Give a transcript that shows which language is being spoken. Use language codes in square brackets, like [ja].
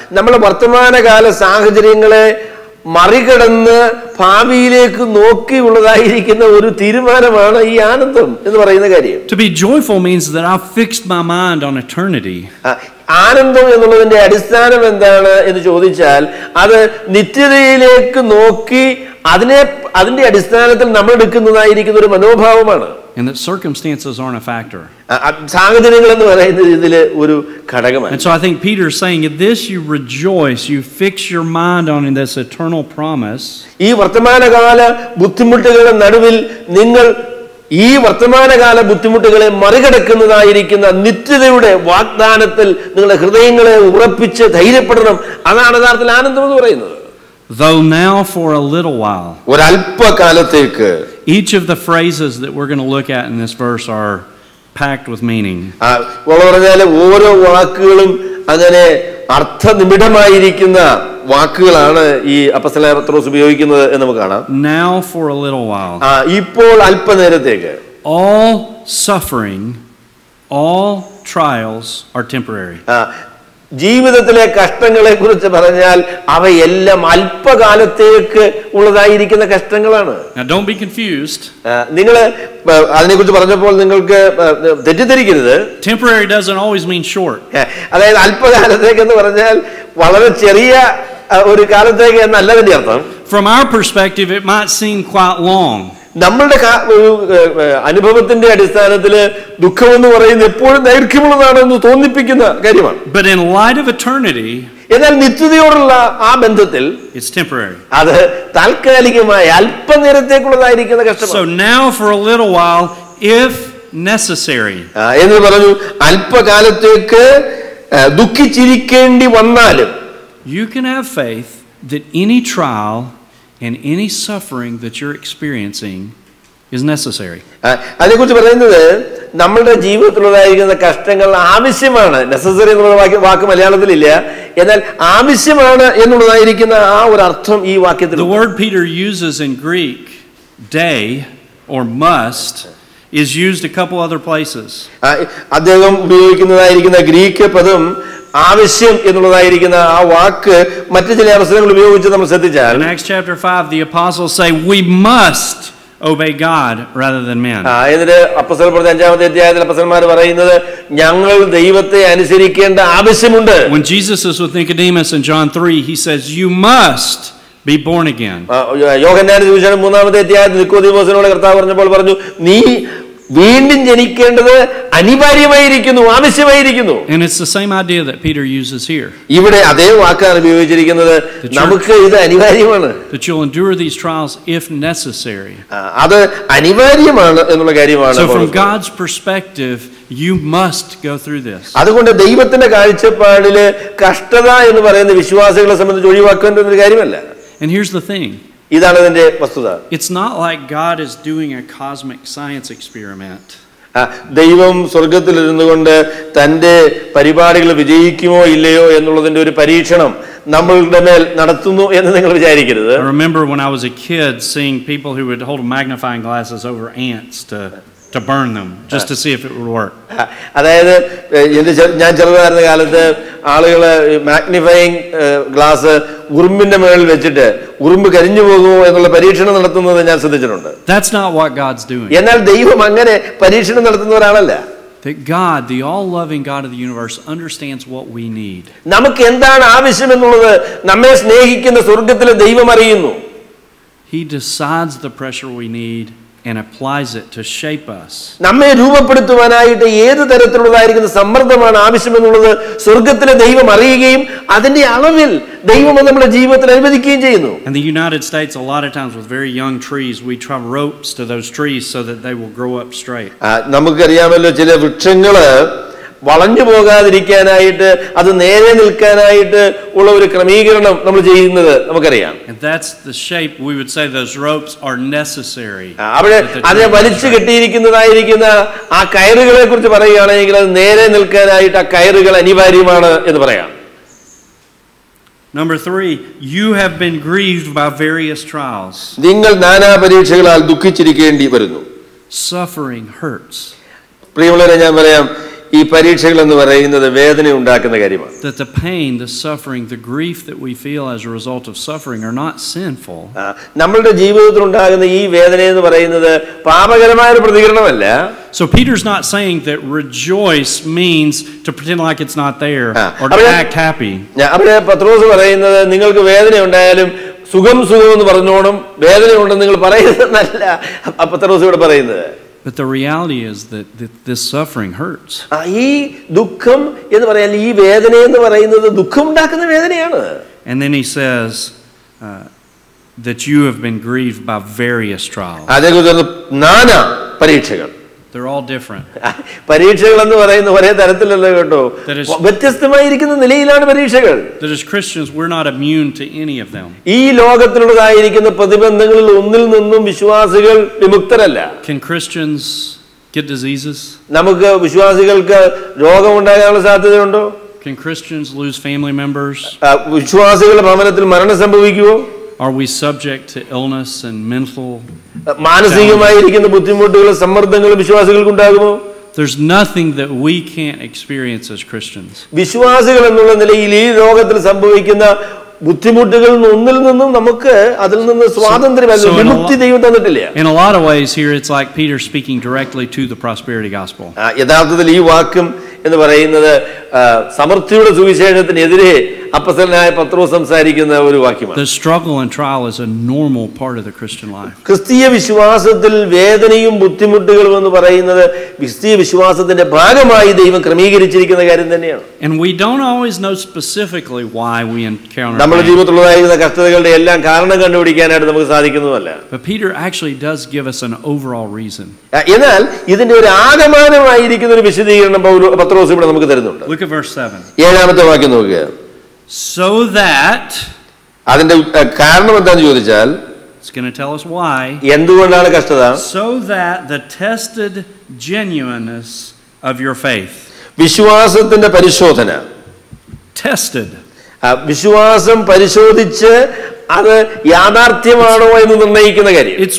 [ml] നമ്മുടെ വർത്തമാനകാല സാഹചര്യങ്ങളെ മറികടന്ന് ഭാവിയിലേക്ക് നോക്കിയുള്ളതായിരിക്കുന്ന ഒരു തീരുമാനമാണ് ഈ ആനന്ദം എന്ന് പറയുന്ന കാര്യം. [en] To be joyful means that I've fixed my mind on eternity. [ml] ആനന്ദം എന്നുള്ളതിന്റെ അടിസ്ഥാനം എന്താണ് എന്ന് ചോദിച്ചാൽ അത് നിത്യതയിലേക്ക് നോക്കി അതിന്റെ അടിസ്ഥാനത്തിൽ നമ്മൾ എടുക്കുന്നതായിരിക്കുന്ന ഒരു മനോഭാവമാണ്. [en] And that circumstances aren't a factor. [ml] സാഹചര്യങ്ങൾ എന്ന് പറയുന്നത് ഇതില് ഒരു ഘടകമാണ്. [en] And so I think Peter's saying, "In this you rejoice, you fix your mind on this eternal promise." [ml] ഈ വർത്തമാനകാല ബുദ്ധിമുട്ടുകളുടെ നടുവിൽ നിങ്ങൾ ഈ വർത്തമാനകാല ബുദ്ധിമുട്ടുകളെ മറികടക്കുന്നതായിരിക്കുന്ന നിത്യതയുടെ വാഗ്ദാനത്തിൽ നിങ്ങളുടെ ഹൃദയങ്ങളെ ഉറപ്പിച്ച് ധൈര്യപ്പെടണം. അതാണ് യഥാർത്ഥത്തിൽ ആനന്ദം എന്ന് പറയുന്നത്. [en] Though now for a little while. [ml] ഒരല്പകാലത്തേക്ക്. [en] Each of the phrases that we're going to look at in this verse are packed with meaning. [ml] പറഞ്ഞാൽ ഓരോ വാക്കുകളും അങ്ങനെ അർത്ഥനിബിഡമായിരിക്കുന്ന വാക്കുകളാണ് ഈ അപ്പോസ്തലനായ പത്രോസ് ഉപയോഗിക്കുന്നത് എന്ന് നമുക്ക് കാണാം. [en] Now for a little while. [ml] ഇപ്പോൾ അല്പനേരത്തേക്ക്. [en] All suffering, all trials are temporary. [ml] ജീവിതത്തിലെ കഷ്ടങ്ങളെ കുറിച്ച് പറഞ്ഞാൽ അവയെല്ലാം അല്പകാലത്തേക്ക് ഉള്ളതായിരിക്കുന്ന കഷ്ടങ്ങളാണ്. [en] Now don't be confused. [ml] നിങ്ങൾ അതിനെക്കുറിച്ച് പറഞ്ഞപ്പോൾ നിങ്ങൾക്ക് തെറ്റിദ്ധരിക്കരുത്. [en] Temporary doesn't always mean short. [ml] അതായത് അല്പകാലത്തേക്ക് എന്ന് പറഞ്ഞാൽ വളരെ ചെറിയ ഒരു കാലത്തേക്ക് എന്നല്ല അതിന്റെ അർത്ഥം. [en] From our perspective it might seem quite long. [ml] നമ്മളുടെ അനുഭവത്തിന്റെ അടിസ്ഥാനത്തിൽ ദുഃഖം എന്ന് പറയുന്നത് എപ്പോഴും ദൈർഘ്യമുള്ളതാണെന്ന് തോന്നിപ്പിക്കുന്ന കാര്യമാണ്. [en] But in light of eternity, [ml] എന്നാൽ നിത്യതയോടുള്ള ആ ബന്ധത്തിൽ [en] it's temporary. [ml] അത് താൽക്കാലികമായ അല്പനേരത്തേക്കുള്ളതായിരിക്കുന്ന കഷ്ടമാണ്. [en] So now for a little while if necessary. [ml] എന്ന് പറഞ്ഞു അല്പകാലത്തേക്ക് ദുഃഖിച്ചിരിക്കേണ്ടി വന്നാലും [en] you can have faith that any trial and any suffering that you're experiencing is necessary. [ml] അതിനെക്കുറിച്ച് പറയുന്നത് നമ്മുടെ ജീവിതത്തിലുള്ളതായിരിക്കുന്ന കഷ്ടങ്ങൾ ആവശ്യമാണ്. നെസസറി എന്നുള്ള വാക്ക് മലയാളത്തിലില്ല, എന്നാൽ ആവശ്യമാണ് എന്നുള്ളതായിരിക്കുന്ന ആ ഒരു അർത്ഥം ഈ വാക്യത്തിൽ. [en] The word Peter uses in Greek, day or must, is used a couple other places. [ml] അദ്ദേഹം ഉപയോഗിക്കുന്നതായിരിക്കുന്ന ഗ്രീക്ക് പദം ആവശ്യം എന്നുള്ളതായിരിക്കുന്ന ആ വാക്ക് മറ്റു ചില അവസരങ്ങൾ ഉപയോഗിച്ച് നമ്മൾ ശ്രദ്ധിച്ചാൽ [en] in Acts chapter 5 the apostles say we must obey God rather than men. [ml] എന്നിട്ട് അപ്പോസ്തലർ പ്രവൃത്തി 5-ാമത്തെ അധ്യായത്തിൽ അപ്പോസ്തലന്മാർ പറയുന്നത് ഞങ്ങൾ ദൈവത്തെ അനുസരിക്കേണ്ട ആവശ്യമുണ്ട്. [en] When Jesus is with Nicodemus in John 3, he says, "You must be born again." [ml] യോഹന്നാന്റെ സുവിശേഷം 3-ാമത്തെ അധ്യായത്തിൽ നിക്കോദീമോസിനോട് കർത്താവ് പറഞ്ഞപ്പോൾ പറഞ്ഞു, നീ വീണ്ടും ജനിക്കേണ്ടത് അനിവാര്യമായിരിക്കുന്നു, ആവശ്യമായിരിക്കുന്നു. [en] And it's the same idea that Peter uses here. [ml] ഇവിടെ അതേ വാക്കാണ് ഉപയോഗിച്ചിരിക്കുന്നത്. നമുക്ക് ഇത് അനിവാര്യമാണ്. [en] That you'll endure these trials if necessary. [ml] അത് അനിവാര്യമാണ് എന്നുള്ള കാര്യമാണ്. [en] So from God's perspective, you must go through this. [ml] അതുകൊണ്ട് ദൈവത്തിന്റെ കാഴ്ചപ്പാടില് കഷ്ടത എന്ന് പറയുന്ന വിശ്വാസികളെ സംബന്ധിച്ച് ഒഴിവാക്കേണ്ട ഒരു കാര്യമല്ല. [en] And here's the thing. [ml] ഇതാണ് ഇതിന്റെ വസ്തുത. [en] It's not like God is doing a cosmic science experiment. [ml] ദൈവം സ്വർഗത്തിൽ ഇരുന്നുകൊണ്ട് തന്റെ പരിപാടികൾ വിജയിക്കുമോ ഇല്ലയോ എന്നുള്ളതിന്റെ ഒരു പരീക്ഷണം നമ്മളുടെ മേൽ നടത്തുന്നു എന്ന് നിങ്ങൾ വിചാരിക്കരുത്. [en] I remember when I was a kid seeing people who would hold magnifying glasses over ants to burn them just to see if it would work. [ml] അതായത് ഞാൻ ചെറുതായിരുന്ന കാലത്ത് ആളുകൾ മാഗ്നിഫയിങ് ഗ്ലാസ് ഉറുമ്പിന്റെ മേളിൽ വെച്ചിട്ട് ഉറുമ്പ് കരിഞ്ഞു പോകുമോ എന്നുള്ള പരീക്ഷണം നടത്തുന്നത് ഞാൻ ശ്രദ്ധിച്ചിട്ടുണ്ട്. [en] That's not what God's doing. [ml] എന്നാൽ ദൈവം അങ്ങനെ പരീക്ഷണം നടത്തുന്ന ഒരാളല്ല. [en] That God, the all-loving God of the universe, understands what we need. [ml] നമുക്ക് എന്താണ് ആവശ്യമെന്നുള്ളത് നമ്മെ സ്നേഹിക്കുന്ന സ്വർഗത്തിലെ ദൈവം അറിയുന്നു. [en] He decides the pressure we need and applies it to shape us. [ml] നമ്മെ രൂപപ്പെടുത്തുവാനായിട്ട് ഏത് തരത്തിലുള്ളതായിരിക്കുന്ന സമ്മർദ്ദമാണ് ആവശ്യമെന്നുള്ളത് സ്വർഗത്തിലെ ദൈവം അറിയുകയും അതിന്റെ അളവിൽ ദൈവം നമ്മുടെ ജീവിതത്തിൽ അനുവദിക്കുകയും ചെയ്യുന്നു. [en] In the United States, a lot of times with very young trees, we tie ropes to those trees so that they will grow up straight. [ml] നമുക്കറിയാമല്ലോ ചില വൃക്ഷങ്ങള് വളഞ്ഞു പോകാതിരിക്കാനായിട്ട് അത് നേരെ നിൽക്കാനായിട്ട് ഉള്ള ഒരു ക്രമീകരണം നമ്മൾ ചെയ്യുന്നത് നമുക്കറിയാം. [en] And that's the shape we would say those ropes are necessary. [ml] അവിടെ അതിനെ വലിച്ചു കെട്ടിയിരിക്കുന്നതായിരിക്കുന്ന ആ കയറുകളെ കുറിച്ച് പറയുകയാണെങ്കിൽ അത് നേരെ നിൽക്കാനായിട്ട് ആ കയറുകൾ അനിവാര്യമാണ് എന്ന് പറയാം. [en] Number 3, you have been grieved by various trials. [ml] നിങ്ങൾ നാനാ പരീക്ഷകളാൽ ദുഃഖിച്ചിരിക്കേണ്ടി വരുന്നു. [en] Suffering hurts. [ml] പ്രിയമുള്ളവരെ, ഞാൻ പറയാം, ഈ പരീക്ഷകൾ എന്ന് പറയുന്നത് വേദന ഉണ്ടാക്കുന്ന കാര്യമാണ്. [en] That the pain, the suffering, the grief that we feel as a result of suffering are not sinful. [ml] നമ്മളുടെ ജീവിതത്തിൽ ഉണ്ടാകുന്ന ഈ വേദന എന്ന് പറയുന്നത് പാപകരമായ ഒരു പ്രതികരണമല്ല. [en] So Peter's not saying that rejoice means to pretend like it's not there or to act happy. [ml] അവിടെ പത്രോസ് പറയുന്നത് നിങ്ങൾക്ക് വേദന ഉണ്ടായാലും സുഖം സുഖം എന്ന് പറഞ്ഞോണം, വേദന ഉണ്ടെന്ന് നിങ്ങൾ പറയുന്നതല്ല പത്രോസ് ഇവിടെ പറയുന്നത്. [en] But the reality is that this suffering hurts. [ml] ഈ ദുഃഖം എന്ന് പറയാൻ ഈ വേദന എന്ന് പറയുന്നത് ദുഃഖം ഉണ്ടാക്കുന്ന വേദനയാണ്. [en] And then he says that you have been grieved by various trials. [ml] അതേക്കുറിച്ച് നാനാ പരീക്ഷകൾ. [en] They're all different. [ml] പരീക്ഷകൾ എന്ന് പറയുന്ന ഒരേ തരത്തിലല്ല കേട്ടോ, വ്യത്യസ്തമായിരിക്കുന്ന നിലയിലാണ് പരീക്ഷകൾ. [en] That as Christians we're not immune to any of them. [ml] ഈ ലോകത്തിലുള്ളതായിരിക്കുന്ന പ്രതിബന്ധങ്ങളിൽ ഒന്നിൽ നിന്നും വിശ്വാസികൾ വിമുക്തരല്ല. [en] Can Christians get diseases? [ml] നമുക്ക് വിശ്വാസികൾക്ക് രോഗമുണ്ടാകാനുള്ള സാധ്യതയുണ്ടോ? [en] Can Christians lose family members? [ml] വിശ്വാസികളുടെ ഭവനത്തിൽ മരണം സംഭവിക്കുമോ? [en] Are we subject to illness and mental? [ml] മാനസികമായിരിക്കുന്ന ബുദ്ധിമുട്ടുകളും സമ്മർദ്ദങ്ങളും വിശ്വാസികൾക്ക് ഉണ്ടാകുമോ? [en] There's nothing that we can't experience as Christians. [ml] വിശ്വാസികൾ എന്നുള്ള നിലയിൽ ഈ ലോകത്തിൽ സംഭവിക്കുന്ന ബുദ്ധിമുട്ടുകളിൽ ഒന്നിൽ നിന്നും നമുക്ക് അതിൽ നിന്ന് സ്വാതന്ത്ര്യം, വിമുക്തി ദൈവം തന്നിട്ടില്ല. [en] In a lot of ways here it's like Peter speaking directly to the prosperity gospel. [ml] യഥാർത്ഥത്തിൽ ഈ വാക്കും എന്ന് പറയുന്നത് സമൃദ്ധിയുടെ സുവിശേഷത്തിനെതിരെ അപ്പോസ്തലനായ പത്രോസ് സംസാരിക്കുന്ന ഒരു വാക്യമാണ്. [en] The struggle and trial is a normal part of the Christian life. [ml] ക്രിസ്തീയ വിശ്വാസത്തിൽ വേദനയും ബുദ്ധിമുട്ടുകളും എന്ന് പറയുന്നത് ക്രിസ്തീയ വിശ്വാസത്തിന്റെ ഭാഗമായി ദൈവം ക്രമീകരിച്ചിരിക്കുന്ന കാര്യം തന്നെയാണ്. [en] And we don't always know specifically why we encounter. [ml] നമ്മുടെ ജീവിതത്തിലുള്ളതായിരുന്ന കഷ്ടതകളുടെ എല്ലാം കാരണം കണ്ടുപിടിക്കാനായിട്ട് നമുക്ക് സാധിക്കുന്നതല്ല. [en] But Peter actually does give us an overall reason. [ml] എന്നാൽ ഇതിന്റെ ഒരു ആകമാനമായിരിക്കുന്ന ഒരു വിശദീകരണം പത്രോസ് ഇവിടെ നമുക്ക് തരുന്നുണ്ട്. [en] Look at verse 7. [ml] 7-ാമത്തെ വാക്യം നോക്കുക. [en] So that, [ml] അതിന്റെ കാരണം എന്താണെന്ന് ചോദിച്ചാൽ, [en] it's going to tell us why. [ml] എന്തുകൊണ്ടാണ് കഷ്ടത? [en] So that the tested genuineness of your faith. [ml] വിശ്വാസത്തിന്റെ പരിശോധന. [en] Tested. [ml] വിശ്വാസം പരിശോധിച്ച് അത് യാഥാർത്ഥ്യമാണോ എന്ന് നിർണ്ണയിക്കുന്ന കാര്യം.